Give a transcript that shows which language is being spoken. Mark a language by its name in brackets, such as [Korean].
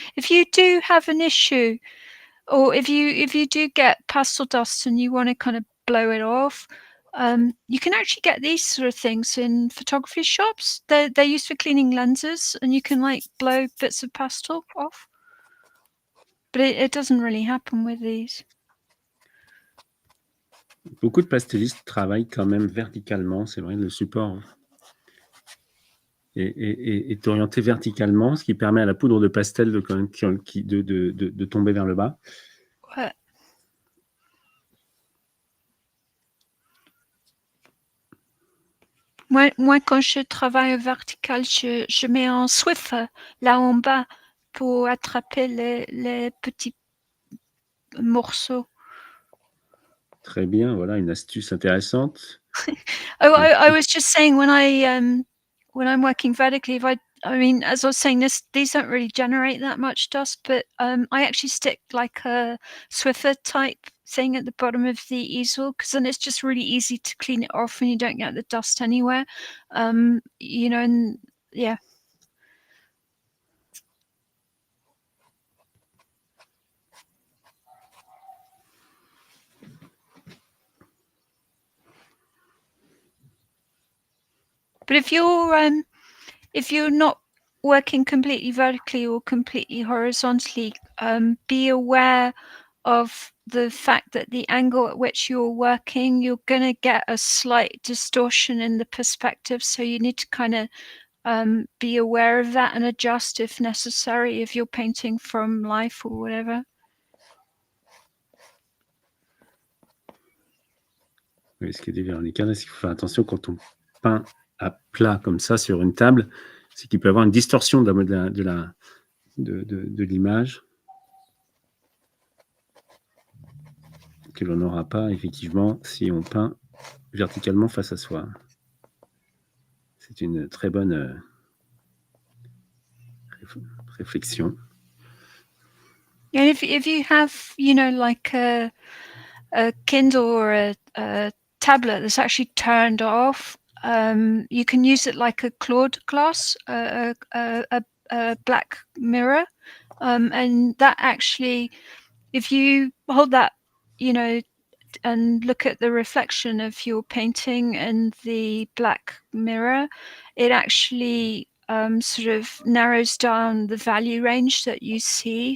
[English] If you do have an issue, or if you do get pastel dust and you want to kind of blow it off, you can actually get these sort of things in photography shops. They're used for cleaning lenses, and you can like blow bits of pastel off. But it doesn't really happen with these. [French] Beaucoup de pastellistes travaillent quand même verticalement, c'est vrai, le support est orienté verticalement, ce qui permet à la poudre de pastel de tomber vers le bas. Ouais. Moi, quand je travaille au vertical, je mets un Swiffer là en bas pour attraper les petits morceaux. Très bien, voilà une astuce intéressante. [English] I was just saying when I'm working vertically, I mean, as I was saying, these don't really generate that much dust, but I actually stick like a Swiffer type thing at the bottom of the easel, because then it's just really easy to clean it off and you don't get the dust anywhere. You know, and yeah. But if you're not working completely vertically or completely horizontally, be aware of the fact that the angle at which you're working, you're going to get a slight distortion in the perspective. So you need to kind of be aware of that and adjust if necessary, if you're painting from life or whatever. [French] Oui, ce qui est dit Véronica, c'est qu'il faut faire attention quand on peint à plat comme ça sur une table, c'est qu'il peut y avoir une distorsion de l'image que l'on n'aura pas effectivement si on peint verticalement face à soi. C'est une très bonne réflexion. [English] And if you have, you know, like a Kindle or a tablet that's actually turned off, you can use it like a Claude glass, a black mirror, and that actually, if you hold that, and look at the reflection of your painting in the black mirror, it actually sort of narrows down the value range that you see.